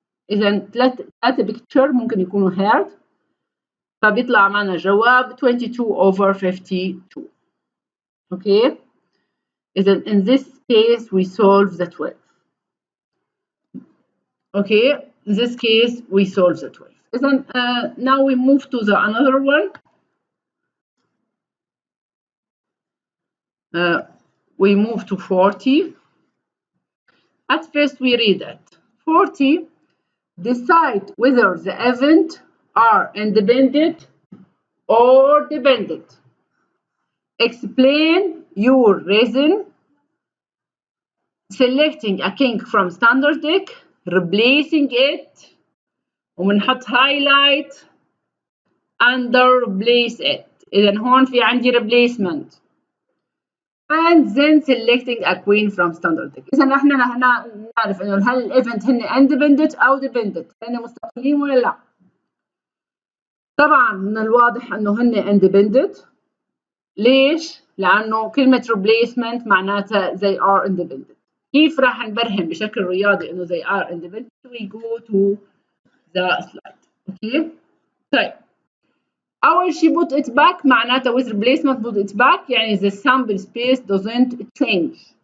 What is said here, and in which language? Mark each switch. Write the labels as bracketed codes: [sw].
[ar] إذا ثلاثة بيكتشر ممكن يكونوا heart، فبيطلع معنا جواب 22/52. [en] Okay. إذا in this case we solve the 12. Okay. In this case we solve the 12. إذا now we move to the another one. We move to 40. At first we read it. 40. Decide whether the event are independent or dependent. Explain your reason. Selecting a king from standard deck, replacing it, وبنحط highlight under replace it. [ar] إذا هون في عندي replacement. [en] And then selecting a queen from standard deck. [ar] إذا نحن نعرف إنه هل الإيفنت هن independent أو dependent، هن مستقلين ولا لا؟ طبعا من الواضح إنه هن independent. ليش؟ لأنه كلمة replacement معناتها [en] they are independent. [ar] كيف راح نبرهن بشكل رياضي إنه [en] they are independent؟ We go to the slide. Okay. طيب. [ar] أول شيء [en] put it back معناتها with replacement put it back يعني the sample space doesn't change.